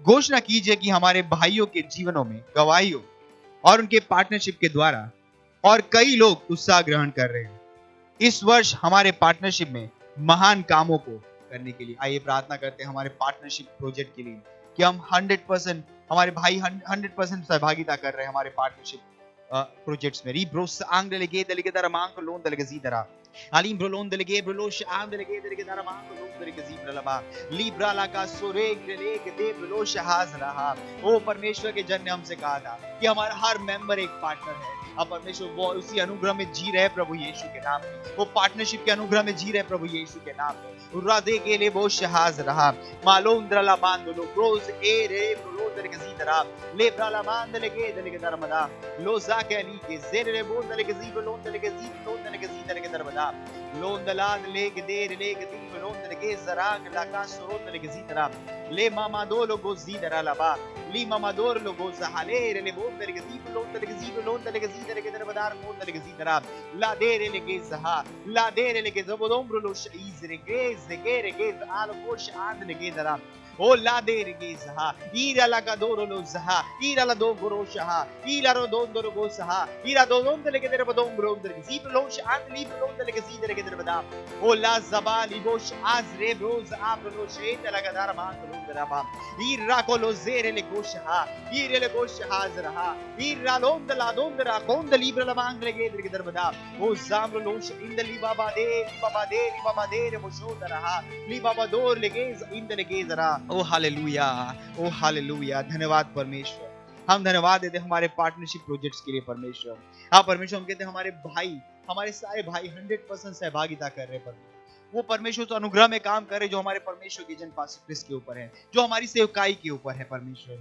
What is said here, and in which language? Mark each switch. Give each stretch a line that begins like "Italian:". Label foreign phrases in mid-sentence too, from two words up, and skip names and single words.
Hindi: घोषणा कीजिए कि हमारे भाइयों के जीवनों में गवाहियों और उनके पार्टनरशिप के द्वारा और कई लोग उत्साह ग्रहण कर रहे हैं इस वर्ष हमारे पार्टनरशिप में महान कामों को करने के लिए। आइए प्रार्थना करते हैं हमारे
English: partnership project
Hindi: के लिए कि हम 100% हमारे भाई 100% सहभागिता कर रहे हैं हमारे
English: partnership projects
Hindi: में। रीब्रोस आंग लगे दलगे दर मांग लोन दलगे जीदरा अलीम ब्रोलोन दलगे ब्रोलोश आंग लगे दलगे दर मांग लोन दलगे जीब्रलबा लीब्रा ला का सोरेग लेग दे ब्रोलोश हाज रहा। ओ परमेश्वर के जन ने हमसे कहा था कि हमारा हर मेंबर एक पार्टनर है। अब परमेश्वर वो उसी अनुग्रह में जी रहे प्रभु यीशु के नाम में, वो पार्टनरशिप के अनुग्रह में जी रहे प्रभु यीशु के नाम में। राधे के लिए वो शहाज रहा मालोंद्रला बांध लो क्रोज ए रे ब्रोलोदर के जीदरा ले ब्राला बांध लगे दलगे दरमदा लोजा के ली के जेर रे बोल दलगे जीब लोन दलगे जीब लोन दलगे जीदर के दरमदा लोन दलाद लेग देर लेग दीब लोन दलगे जराग लाका सुरोन दलगे जीदरा ले मामा दो लोगो जीदरा लबा ली मामा दोर लोगो जहाले रे बोल दलगे जीब लोन दलगे जीब लोन दलगे जीदर के दरमदार बोल दलगे जीदरा ला देर लेगे जहा ला देर लेगे जबोदोम ब्रोलो शईज रे गेज रे गेज आल कोश आंद लेगे दरा ओ ला देर गेज हा ईरा लगा दोरो लो जहा ईरा ला दो गोरो शहा ईरा रो दो दोरो गो सहा ईरा दो दोम दलगे दर बदोम ब्रोम दर जीब लोश आंद ली ब्रोम दलगे जीदर के दर बदा ओ ला जबाली बोश आज रे ब्रोज आप लो शेत लगा दार मान लो दराबा ईरा को लो जेरे ले गोश हा ईरे ले गोश हाज रहा ईरा लोम दला दोम दरा कौन दली ब्र मांग लगे दर के दर बदा ओ जाम लोश इंदली बाबा दे रे मोशो दरहा ली बाबा दोर लगे इंद लगे जरा। ओ हालेलुया, धन्यवाद परमेश्वर। हम धन्यवाद देते हमारे
English: partnership projects
Hindi: के लिए परमेश्वर। हाँ परमेश्वर, हम कहते हैं हमारे भाई, हमारे सारे भाई 100% सहभागिता कर रहे हैं परमेश्वर। वो परमेश्वर उस अनुग्रह में काम करे जो हमारे परमेश्वर के जन पास क्रिस्त के ऊपर है, जो हमारी सेवकाई के ऊपर है परमेश्वर।